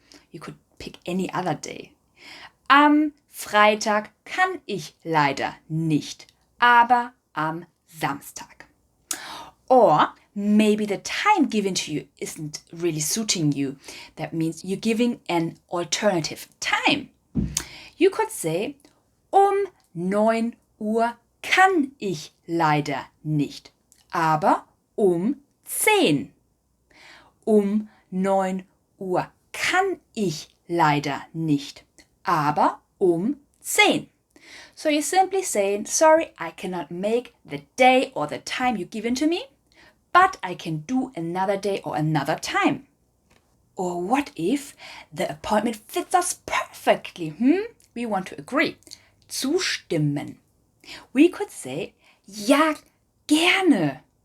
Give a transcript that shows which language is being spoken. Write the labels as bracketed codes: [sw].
[en] You could pick any other day. [de] Am Freitag kann ich leider nicht, aber am Samstag. [en] Or maybe the time given to you isn't really suiting you. That means you're giving an alternative time. You could say, [de] um 9 Uhr kann ich leider nicht, aber um 10. Um 9 Uhr kann ich leider nicht, aber um 10. [en] So you're simply saying, sorry, I cannot make the day or the time you've given to me, but I can do another day or another time. Or what if the appointment fits us perfectly? We want to agree. [de] Zustimmen. [en] We could say, [de] ja, gerne.